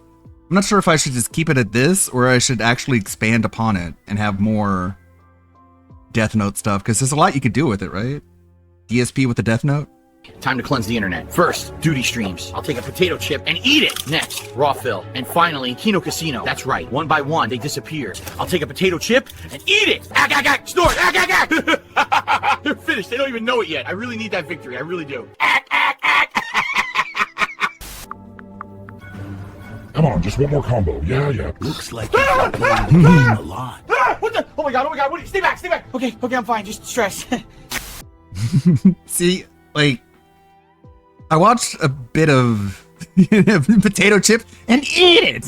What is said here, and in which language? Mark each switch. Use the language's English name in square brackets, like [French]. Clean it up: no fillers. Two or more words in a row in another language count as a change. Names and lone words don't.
[English] I'm not sure if I should just keep it at this or I should actually expand upon it and have more Death Note stuff, because there's a lot you could do with it, right? DSP with the Death Note? Time to cleanse the internet. First, duty streams. I'll take a potato chip and eat it. Next, raw fill. And finally, Kino Casino. That's right. One by one, they disappear. I'll take a potato chip and eat it. Ag, ag, ag. Snort. Ag, ag, ag. They're finished. They don't even know it yet. I really need that victory. I really do. Ag, ag, ag. Come on, just one more combo. Yeah. Looks like you've been playing the game a lot. What the? Oh my god. What? Stay back. Okay, I'm fine. Just stressed. See, like, I watched a bit of potato chip and eat it.